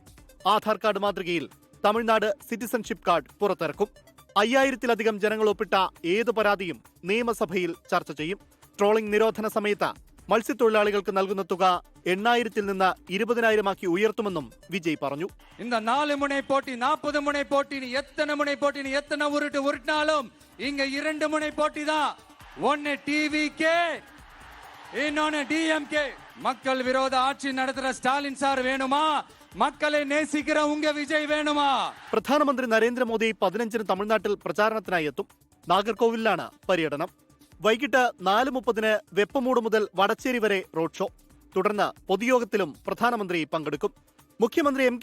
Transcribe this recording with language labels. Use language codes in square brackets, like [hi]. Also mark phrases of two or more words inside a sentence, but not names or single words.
[ml] ആധാർ കാർഡ് മാതൃകയിൽ തമിഴ്നാട് [en] citizenship card [ml] പുറത്തിറക്കും. 5000-ലധികം ജനങ്ങൾ ഒപ്പിട്ട ഏതു പരാതിയും നിയമസഭയിൽ ചർച്ച ചെയ്യും. ട്രോളിംഗ് നിരോധന സമയത്ത് മത്സ്യത്തൊഴിലാളികൾക്ക് നൽകുന്ന തുക 8000-ൽ നിന്ന് 20,000-ആക്കി ഉയർത്തുമെന്നും വിജയ് പറഞ്ഞു. [ta] இந்த 4 முனை போட்டி 40 முனை போட்டின்னு எத்தனை முனை போட்டின்னு எத்தனை உருட்டினாலும் இங்க 2 முனை போட்டி தான். ஒன்னு TVK, இன்னொன்னு DMK. மக்கள் விரோத ஆட்சி நடத்துற ஸ்டாலின் சார் வேணுமா? மக்களை நேசிக்கிற உங்க விஜய் வேணுமா? [ml] പ്രധാനമന്ത്രി നരേന്ദ്രമോദി 15-ന് തമിഴ്നാട്ടിൽ പ്രചാരണത്തിനായി എത്തും. നാഗർകോവിലാണ് പര്യടനം. വൈകിട്ട് 4:30-ന് വെപ്പമൂട് മുതൽ വടച്ചേരി വരെ [en] road show. [ml] തുടർന്ന് പൊതുയോഗത്തിലും പ്രധാനമന്ത്രി പങ്കെടുക്കും. മുഖ്യമന്ത്രി M.K.